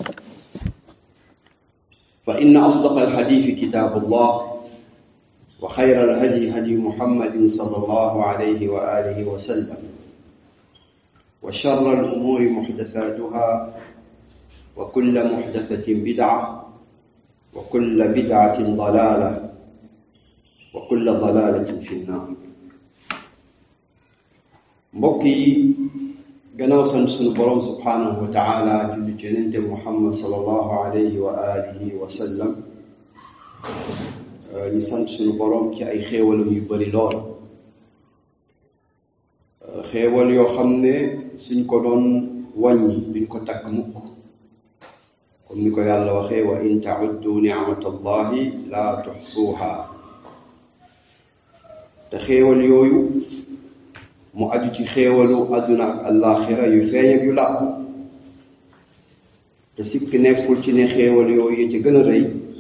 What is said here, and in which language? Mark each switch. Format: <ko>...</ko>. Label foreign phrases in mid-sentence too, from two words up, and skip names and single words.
<ar>فإن أصدق الحديث كتاب الله وخير الهدي هدي محمد صلى الله عليه وآله وسلم وشر الأمور محدثاتها وكل محدثة بدعة وكل بدعة ضلالة وكل ضلالة في النار</ar> <wo>mbokki gannaaw sant sunu borom</wo> <ar>سبحانه وتعالى</ar> <wo>julli ci yonente Muhammad</wo> <ar>صلى الله عليه وآله وسلم</ar> <wo>ñu sant sunu borom ci ay xéewalam yu bari lool xéewal yoo xam ne suñ ko doon wàññi duñ ko takk mukk comme ni ko yàlla waxee</wo> <ar>وإن تعدوا نعمة الله لا تحصوها</ar> <wo>te xéewal yooyu mu aju ci xéewalu àdduna ak àllaaxira yu feeñ ak yu làqu te sikk nekkul ci ne xéewal yooyu yi ci gën a rëy</wo>